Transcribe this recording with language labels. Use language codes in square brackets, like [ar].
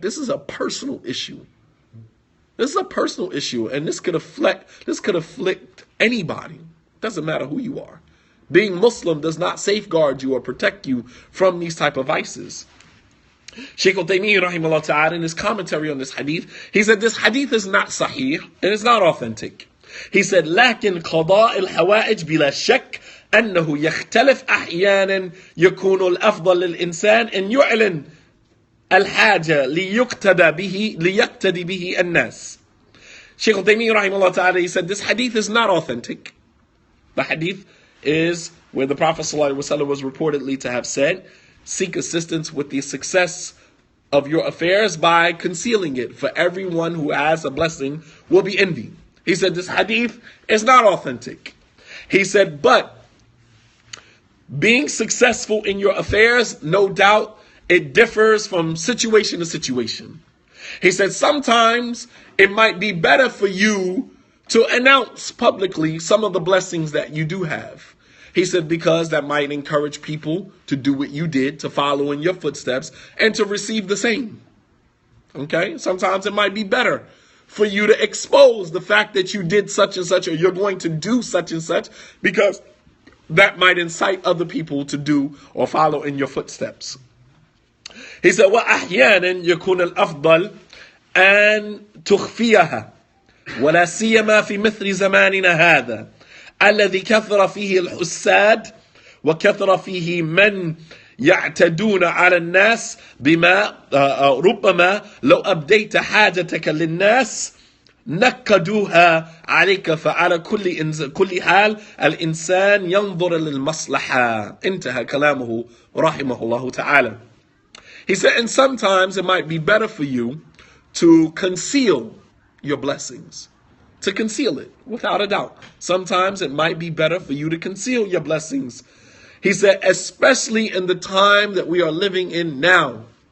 [en] This is a personal issue. This is a personal issue, and this could afflict anybody. Doesn't matter who you are. Being Muslim does not safeguard you or protect you from these type of vices. Shaykh al-Taymiyyah rahimahullah ta'ala, in his commentary on this hadith, he said this hadith is not sahih and it's not authentic. He said, [ar] لكن قضاء الحوائج بلا شك أنه يختلف أحيانا يكون الأفضل للإنسان أن يعلن الحاجة ليقتدي به الناس. [en] Shaykh al-Taymiyyah rahimahullah ta'ala, he said this hadith is not authentic. The hadith is where the Prophet ﷺ was reportedly to have said, seek assistance with the success of your affairs by concealing it, for everyone who has a blessing will be envied. He said this hadith is not authentic. He said, but being successful in your affairs, no doubt, it differs from situation to situation. He said sometimes it might be better for you to announce publicly some of the blessings that you do have. He said because that might encourage people to do what you did, to follow in your footsteps, and to receive the same. Okay? Sometimes it might be better for you to expose the fact that you did such and such, or you're going to do such and such, because that might incite other people to do or follow in your footsteps. He said, [ar] وَأَحْيَانًا يَكُونَ الْأَفْضَلِ أَن تُخْفِيَهَا ولا سيما في مثل زماننا هذا الذي كثر فيه الحساد وكثر فيه من يعتدون على الناس بما ربما لو أبديت حاجتك للناس نكدوها عليك فعلى كل حال الإنسان ينظر للمصلحة. انتهى كلامه رحمه الله تعالى. [en] He said, and sometimes it might be better for you to conceal your blessings, to conceal it, without a doubt. Sometimes it might be better for you to conceal your blessings. He said, especially in the time that we are living in now.